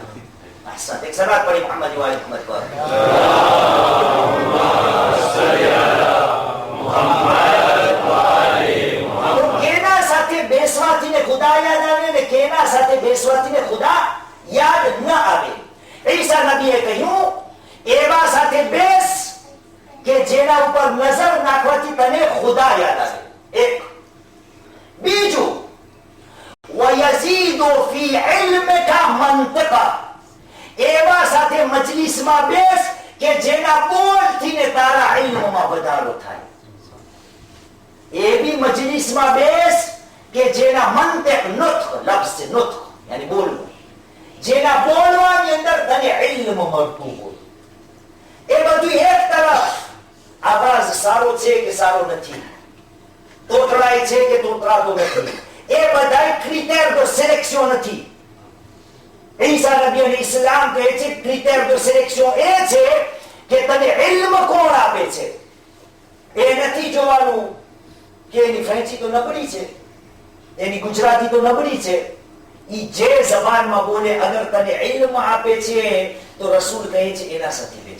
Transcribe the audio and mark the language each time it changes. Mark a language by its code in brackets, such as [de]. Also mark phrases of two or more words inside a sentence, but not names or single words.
[gu] એક સલાત પડી મુહમ્મદ વાલે મુહમ્મદ પર. કેના સાથે બેસવાથી ને ખુદા યાદ આવે ને કેના સાથે બેસવાથી ને ખુદા યાદ ન આવે. ઈસા નબીએ કહ્યું એવા સાથે બેસ કે જેના ઉપર નજર નાખવાથી તને ખુદા યાદ આવે. એક બીજું [ar] ويزيد في علمك منطقا. [gu] એવા સાથે મજલિસમાં બેસ કે જેના બોલથી ને તારા ઇલ્મમાં વધારો થાય. એવી મજલિસમાં બેસ કે જેના મંતક નુત્ક, લફ્ઝ નુત્ક યાની બોલવું, જેના બોલવાની અંદર તને ઇલ્મ મળતું હોય. એ બધું એક તરફ. આવાજ સારો છે કે સારો નથી, તોતરાય છે કે તોતરાતો નથી, એ બધા [fr] critère de sélection [gu] નથી. ઈસા નબી અને ઇસ્લામ કહે છે [fr] critère de sélection [gu] એ છે કે તને ઇલ્મ કોણ આપે છે. એ નથી જોવાનું કે એની ફ્રેન્ચી તો નબળી છે, એની ગુજરાતી તો નબળી છે. ઈ જે જબાનમાં બોલે અગર તને ઇલ્મ આપે છે તો રસૂલ કહે છે એના સાથે બેસ.